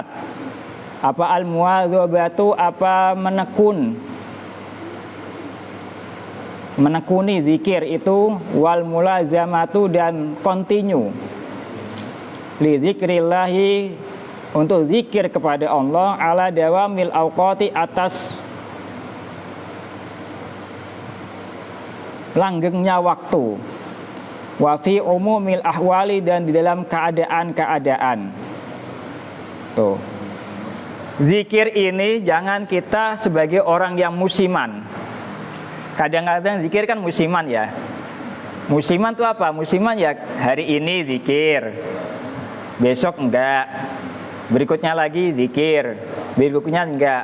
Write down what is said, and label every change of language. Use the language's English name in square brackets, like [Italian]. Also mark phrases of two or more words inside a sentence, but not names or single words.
[Indonesian] Apa al-muwadzabatu, apa menekuni zikir itu, [Arabic] والملازمة, [Indonesian] dan continue [Arabic] لذكر الله, [Indonesian] untuk zikir kepada Allah, [Arabic] على دوام الأوقات, [Indonesian] atas langgengnya waktu, [Arabic] وفي عموم الأحوال, [Indonesian] dan di dalam keadaan-keadaan. Tuh. Zikir ini jangan kita sebagai orang yang musiman. Kadang-kadang zikir kan musiman ya. Musiman itu apa? Musiman ya hari ini zikir, besok enggak, berikutnya lagi zikir, berikutnya enggak.